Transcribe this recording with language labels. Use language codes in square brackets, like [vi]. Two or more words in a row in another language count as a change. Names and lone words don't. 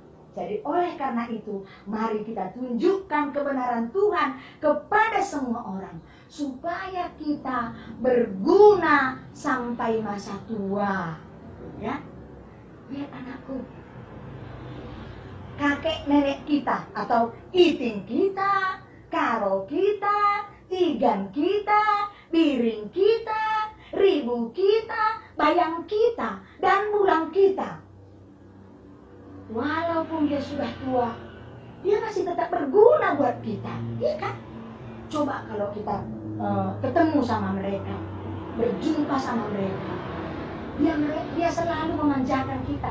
[id] Jadi oleh karena itu, mari kita tunjukkan kebenaran Tuhan kepada semua orang, supaya kita berguna sampai masa tua. Ya, lihat anakku, kakek nenek kita atau iting kita, karo kita, tigan kita, biring kita, ribu kita, bayang kita, dan bulang kita. Walaupun dia sudah tua, dia masih tetap berguna buat kita, iya kan? Coba kalau kita ketemu sama mereka, berjumpa sama mereka, dia selalu memanjakan kita.